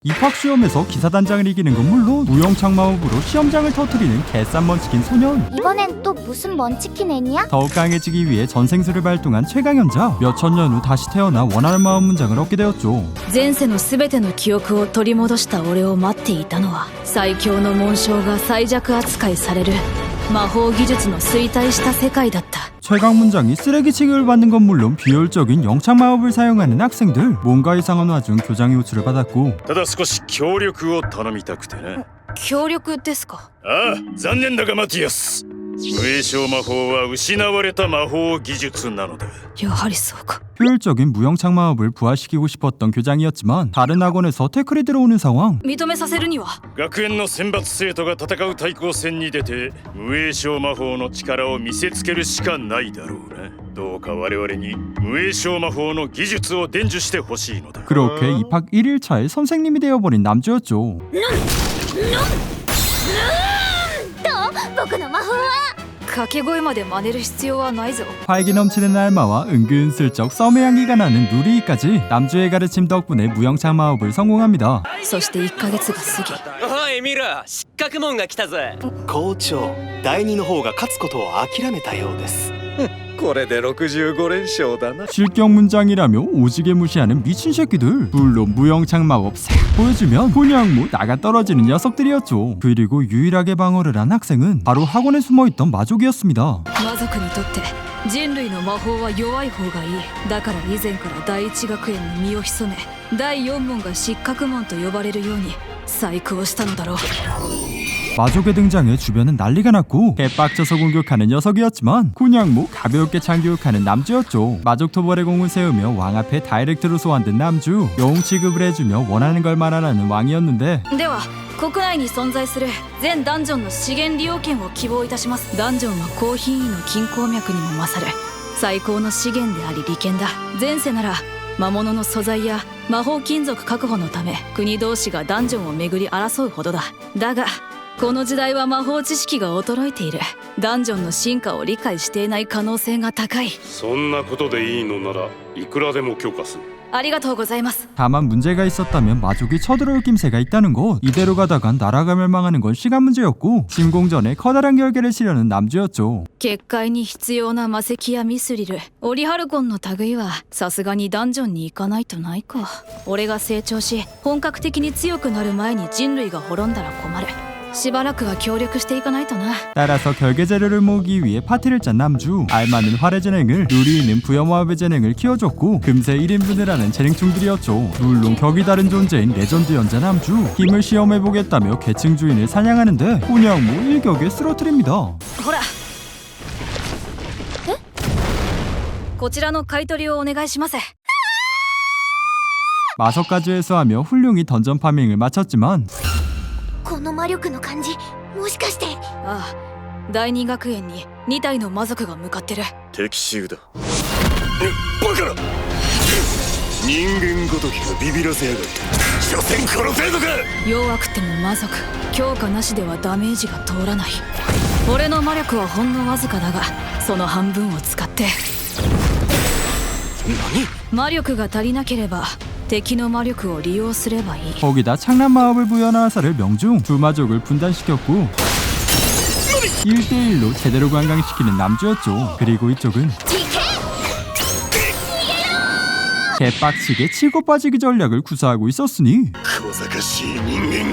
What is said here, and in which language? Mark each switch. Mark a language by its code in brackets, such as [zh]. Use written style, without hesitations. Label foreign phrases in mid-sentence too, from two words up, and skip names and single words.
[ko] 입학시험에서 기사단장을 이기는 건 물론 무용창 마법으로 시험장을 터뜨리는 개싼 먼치킨 소년. 이번엔 또 무슨 먼치킨 애니야? 더욱 강해지기 위해 전생수를 발동한 최강현자. 몇천 년 후 다시 태어나 원하는 마법 문장을 얻게 되었죠. [ja] 前世の全ての記憶を取り戻した俺を待っていたのは最強の紋章が最弱扱いされる魔法技術の衰退した世界だった。 [ko] 최강 문장이 쓰레기 취급을 받는 건 물론 비효율적인 영창 마법을 사용하는 학생들. 뭔가 이상한 와중 교장의 호출을 받았고 [ja] ただ少し協力を頼みたくてね。協力ですか？ああ、残念だがマティアス、無栄称魔法は失われた魔法技術なのだ。やはりそうか。 [ko] 효율적인 무영창 마법을 부활시키고 싶었던 교장이었지만 다른 학원에서 태클이 들어오는 상황. [ja] 認めさせるには学園の選抜生徒が戦う対抗戦に出て無栄称魔法の力を見せつけるしかないだろうな。どうか我々に無栄称魔法の技術を伝授してほしいのだ。 [ko] 그렇게 입학 1일차에 선생님이 되어버린 남주였죠. [ja] 僕の魔法は掛け声まで真似る必要はないぞ。 [ko] 활기 넘치는 알마와 은근슬쩍 썸의 향기가 나는 누리까지 남주의 가르침 덕분에 무영창 마법을 성공합니다. [ja] そして1ヶ月が過ぎおい見ろ、失格門が来たぜ。校長、第二の方が勝つことを諦めたようです。これで65連勝だな。 [ko] 실격 문장이라며 오지게 무시하는 미친 새끼들. 물론 무영창 마법 싹 보여주면 그냥 뭐 나가 떨어지는 녀석들이었죠. 그리고 유일하게 방어를 한 학생은 바로 학원에 숨어있던 마족이었습니다. [ja] 魔族にとって人類の魔法は弱い方がいい。だから以前から第一学園に身を潜め第4門が失格門と呼ばれるように細工をしたのだろう。 [ko] 마족의 등장에 주변은 난리가 났고 개빡쳐서 공격하는 녀석이었지만 그냥 뭐 가볍게 참교육하는 남주였죠. 마족 토벌의 공을 세우며 왕 앞에 다이렉트로 소환된 남주. 영웅 취급을 해주며 원하는 걸 말하라는 왕이었는데 [ja] では国内に存在する全ダンジョンの資源利用権を希望いたします。ダンジョンは高品位の金鉱脈にも勝る最高の資源であり利権だ。前世なら魔物の素材や魔法金属確保のため国同士がダンジョンを巡り争うほどだ。だがこの時代は魔法知識が衰えている。ダンジョンの進化を理解していない可能性が高い。そんなことでいいのならいくらでも許可する。ありがとうございます。 [ko] 다만 문제가 있었다면 마족이 쳐들어올 낌새가 있다는 것. 이대로 가다간 나라가 멸망하는 건 시간 문제였고 침공전에 커다란 결계를 치려는 남주였죠. [ja] 結界に必要な魔石やミスリル、オリハルコンの類はさすがにダンジョンに行かないとないか。俺が成長し本格的に強くなる前に人類が滅んだら困る。しばらくは協力していかないとな。 [ko] 따라서 결계 재료를 모으기 위해 파티를 짠 남주. 알마는 활의 재능을, 누리는 부여마법의 재능을 키워줬고 금세 1인분을 하는 재능충들이었죠. 물론 격이 다른 존재인 레전드 연자 남주. 힘을 시험해보겠다며 계층 주인을 사냥하는데 그냥 뭐 일격에 쓰러뜨립니다. [ja] ほらこちらの買い取りをお願いします。 [ko] 마석까지 회수하며 훌륭히 던전 파밍을 마쳤지만 [ja] この魔力の感じ、もしかして。ああ、第二学園に2体の魔族が向かってる。敵襲だ。バカな人間ごときがビビらせやがって。所詮殺せるのか。弱くても魔族、強化なしではダメージが通らない。俺の魔力はほんのわずかだがその半分を使って魔力が足りなければ敵の魔力を利用すればいい。 [ko] 거기다 창란 마법을 부여한 화살을 명중. 두 마족을 분단시켰고 1대1로 제대로 관광시키는 남주였죠. 그리고 이쪽은 개빡치게 치고 빠지기 전략을 구사하고 있었으니 [ja] 小賢しい人間が。